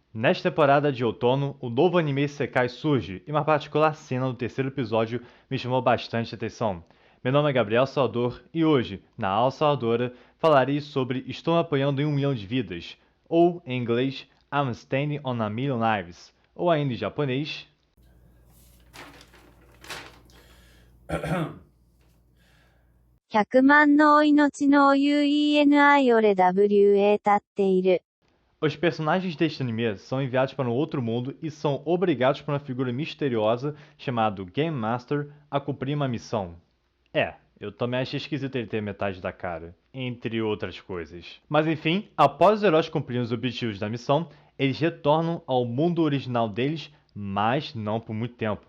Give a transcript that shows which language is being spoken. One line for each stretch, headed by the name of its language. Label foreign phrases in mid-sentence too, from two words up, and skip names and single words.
Portuguese: Nesta temporada de outono, o novo anime Isekai surge e uma particular cena do terceiro episódio me chamou bastante atenção. Meu nome é Gabriel Salvador e hoje, na aula Salvadora, falarei sobre Estou apoiando em 1 milhão de vidas, ou, em inglês,
English: I'm standing on a million lives,
Portuguese: ou ainda em japonês,
Japanese: 100万の命の上に俺は立っている。
Portuguese: Os personagens deste anime são enviados para um outro mundo e são obrigados por uma figura misteriosa chamada Game Master a cumprir uma missão. Eu também achei esquisito ele ter metade da cara, entre outras coisas. Mas enfim, após os heróis cumprirem os objetivos da missão, eles retornam ao mundo original deles, mas não por muito tempo.